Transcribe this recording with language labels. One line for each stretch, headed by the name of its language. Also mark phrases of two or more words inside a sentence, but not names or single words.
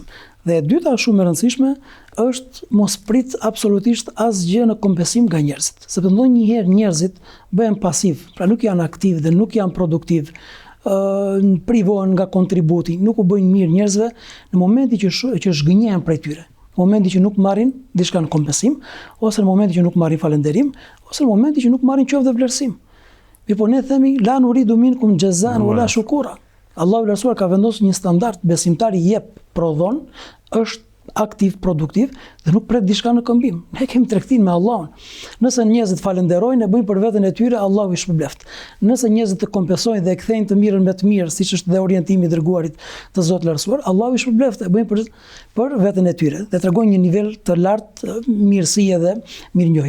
Albanian: Dhe e dyta shumë e rëndësishme është mos prit absolutisht asgjë në kompensim nga njerëzit, sepse ndonjëherë njerëzit bëhen pasiv, pra nuk janë aktiv dhe nuk janë produktiv, privohen nga kontributi, nuk u bëjnë mirë njerëzve në momenti që zhgënjehen prej tyre, në momenti që nuk marrin diçka në kompensim, ose në momenti që nuk marrin falënderim, ose në momenti që nuk marrin qoftë dhe vlerësim. Po ne themi
Arabic: لا نريد منكم جزاء ولا شكورا.
Albanian: Allahu i lartësuar ka vendosur një standard, besimtari jep, prodhon, është aktiv, produktiv dhe nuk pret diçka në këmbim. Ne kemi tregtin me Allahun. Nëse njerëzit falenderojnë, e bëjnë për veten e tyre, Allahu i shpërbleft. Nëse njerëzit të kompensojnë dhe e kthejnë të mirën me të mirë, siç është dhe orientimi i dërguarit të Zotit lartësuar, Allahu i shpërbleft, e bëjnë për veten e tyre dhe tregojnë një nivel të lartë mirësie dhe mirënjohje.